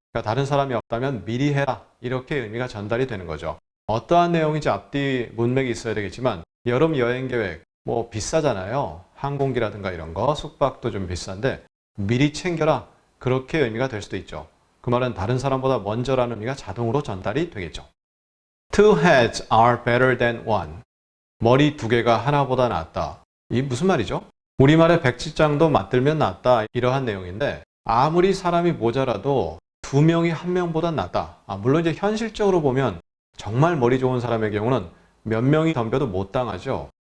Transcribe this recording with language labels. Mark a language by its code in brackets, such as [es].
[ko] 그러니까 다른 사람이 없다면 미리 해라. 이렇게 의미가 전달이 되는 거죠. 어떠한 내용인지 앞뒤 문맥이 있어야 되겠지만 여름 여행 계획 뭐 비싸잖아요. 항공기라든가 이런 거 숙박도 좀 비싼데 미리 챙겨라. 그렇게 의미가 될 수도 있죠. 그 말은 다른 사람보다 먼저라는 의미가 자동으로 전달이 되겠죠. [en] Two heads are better than one. [ko] 머리 두 개가 하나보다 낫다. 이 무슨 말이죠? 우리말의 백지장도 맞들면 낫다. 이러한 내용인데 아무리 사람이 모자라도 두 명이 한 명보다 낫다. 물론 이제 현실적으로 보면 정말 머리 좋은 사람의 경우는 몇 명이 덤벼도 못 당하죠.